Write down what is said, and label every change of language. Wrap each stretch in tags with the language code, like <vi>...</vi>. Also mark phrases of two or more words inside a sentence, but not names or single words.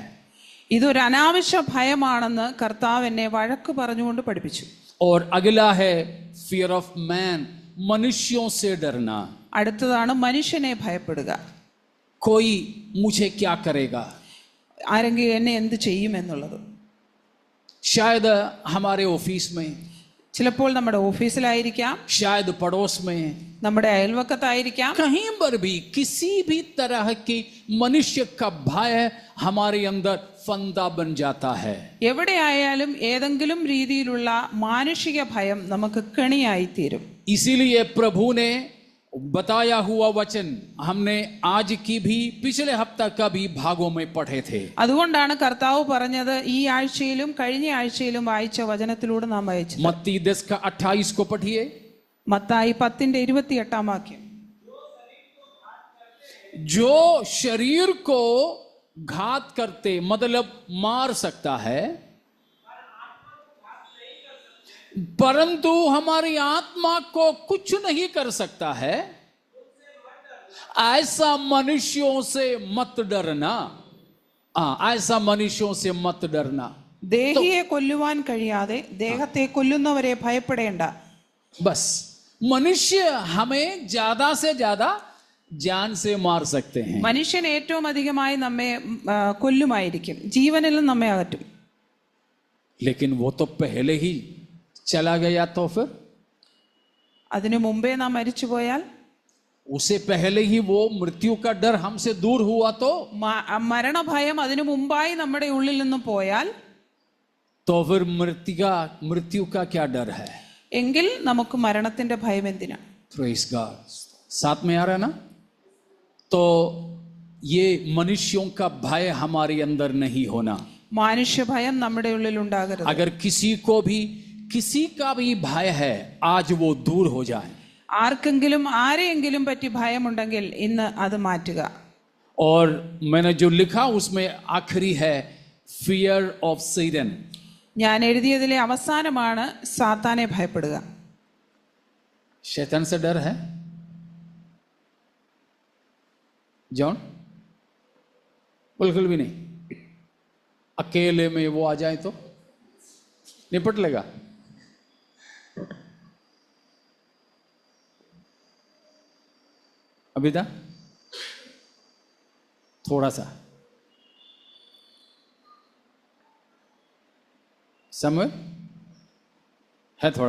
<ml>ഇതൊരു അനാവശ്യ ഭയമാണെന്ന് കർത്താവ് എന്നെ വഴക്ക് പറഞ്ഞുകൊണ്ട് പഠിപ്പിച്ചു.</ml> <hi>और अगला है</hi> <en>fear of man,</en> <hi>मनुष्यों से डरना.</hi> <ml>അടുത്തതാണ് മനുഷ്യനെ ഭയപ്പെടുക.</ml> <hi>कोई मुझे क्या करेगा।</hi> <ml>ആരെങ്കിലും എന്നെ എന്ത് ചെയ്യുമെന്നുള്ളത്.</ml> <hi>शायद हमारे ऑफिस में,</hi> <ml>ചിലപ്പോൾ നമ്മുടെ ഓഫീസിലായിരിക്കാം,</ml> <hi>शायद पड़ोस में,</hi> <ml>നമ്മുടെ അയൽവക്കത്തായിരിക്കാം.</ml> <hi>कहीं पर भी किसी भी तरह की मनुष्य का भय हमारे अंदर फंदा बन जाता है.</hi> <ml>എവിടെയായാലും ഏതെങ്കിലും രീതിയിലുള്ള മാനുഷിക ഭയം നമുക്ക് കെണിയായിത്തീരും.</ml> <hi>इसीलिए प्रभु ने बताया हुआ वचन हमने आज की भी पिछले हफ्ता का भी भागों में पढ़े थे.</hi> <ml>അതുകൊണ്ടാണ് കർത്താവ് പറഞ്ഞത് ഈ ആഴ്ചയിലും കഴിഞ്ഞ ആഴ്ചയിലും വായിച്ച വചനത്തിലൂടെ നാം വായിച്ചത്.</ml> <hi>मत्ती 10 का 28 को पढ़िए.</hi> <ml>മത്തായി 10:28 വാക്യം.</ml> <hi>जो शरीर को घात करते मतलब मार सकता है, परंतु हमारी आत्मा को कुछ नहीं कर सकता है, ऐसा मनुष्यों से मत डरना. ऐसा मनुष्यों से मत डरना.</hi> <ml>ദേഹിയെ കൊല്ലുവാൻ കഴിയാതെ ദേഹത്തെ കൊല്ലുന്നവരെ ഭയപ്പെടേണ്ട.</ml> <hi>बस मनुष्य हमें ज्यादा से ज्यादा जान से मार सकते हैं.</hi> <ml>മനുഷ്യൻ ഏറ്റവും അധികമായി നമ്മെ കൊല്ലുമായിരിക്കും, ജീവനിലും നമ്മെ അകറ്റും.</ml> <hi>लेकिन वो तो पहले ही चला गया, तो फिर</hi> <ml>അതിനു മുമ്പേ നാം മരിച്ചുപോയാൽ,</ml> <hi>उसे पहले ही वो मृत्यु का डर हमसे दूर हुआ, तो</hi> <ml>മരണഭയം അതിനു മുമ്പായി നമ്മുടെ ഉള്ളിൽ നിന്ന് പോയാൽ,</ml> <hi>तो फिर मृत्यु का क्या डर है.</hi> <ml>എങ്കിൽ നമുക്ക് മരണത്തിന്റെ ഭയം എന്തിനാ?</ml> <en>praise God.</en> <hi>साथ में आ रहा है ना. तो ये मनुष्यों का भय हमारे अंदर नहीं होना.</hi> <ml>മാനുഷ്യ ഭയം നമ്മുടെ ഉള്ളിൽ ഉണ്ടാകരുത്.</ml> <hi>अगर किसी का भी भय है, आज वो दूर हो जाए.</hi> <ml>ആർക്കെങ്കിലും ആരെയെങ്കിലും പറ്റി ഭയമുണ്ടെങ്കിൽ ഇന്ന് അത് മാറ്റുക.</ml> <hi>और मैंने जो लिखा उसमें आखिरी है</hi> <en>fear of Satan.</en> <ml>ഞാൻ എഴുതിയതിലെ അവസാനമാണ് സാത്താനെ ഭയപ്പെടുക.</ml> <hi>शैतान से डर है जॉन? बिल्कुल भी नहीं. अकेले में वो आ जाए तो निपट लेगा. अभी था थोड़ा सा समय है, थोड़ा.</hi>